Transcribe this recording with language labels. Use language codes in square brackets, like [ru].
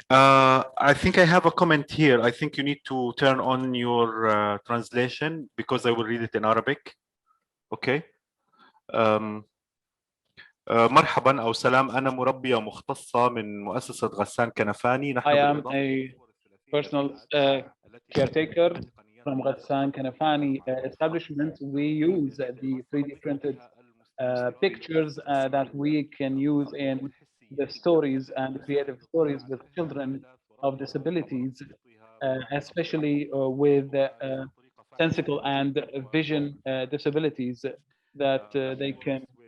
[en] I think I have a comment here. I think you need to turn on your translation because I will read it in Arabic. Okay. [ar] مرحبا أو سلام. أنا مربية مختصة من مؤسسة غسان كنفاني. [en] I am a personal caretaker from Ghassan Kanafani establishment. We use the 3D printed pictures that we can use in the stories and creative stories with children of disabilities, especially with sensical and vision disabilities that they can.